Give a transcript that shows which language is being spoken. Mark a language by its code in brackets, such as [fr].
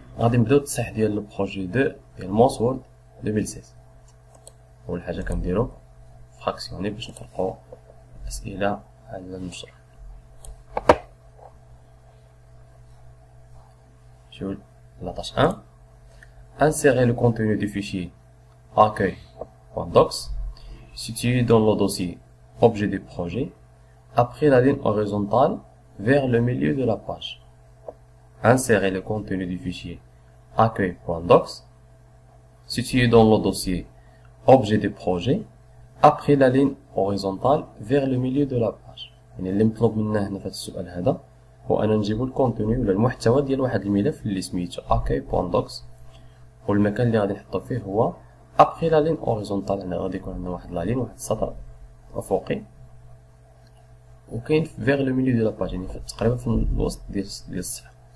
[ar] غادي نبداو التصحيح ديال البروجي 2 ديال مونس وورد 2016. اول حاجه كنديرو فراكسيوني باش نطرقو اسئله على المشروع. نمشيو لا tâche 1. [fr] Insérer le contenu du fichier accueil.docs situé dans le dossier objet du projet après la ligne horizontale vers le milieu de la page. Insérer le contenu du fichier accueil.docs situé dans le dossier objet du projet après la ligne horizontale vers le milieu de la page. [ar] يعني اللي مطلوب منا هنا في هذا السؤال هذا هو أن نجيبو الكونتوني ولا المحتوى ديال واحد الملف اللي سميتو accueil.docs، والمكان اللي غادي نحطو فيه هو [fr] après la ligne horizontale. [ar] هنا غادي يكون عندنا واحد لا لين، واحد السطر أفقي، وكاين [fr] vers le milieu de la page، [ar] يعني تقريبا في الوسط ديال الصفحة.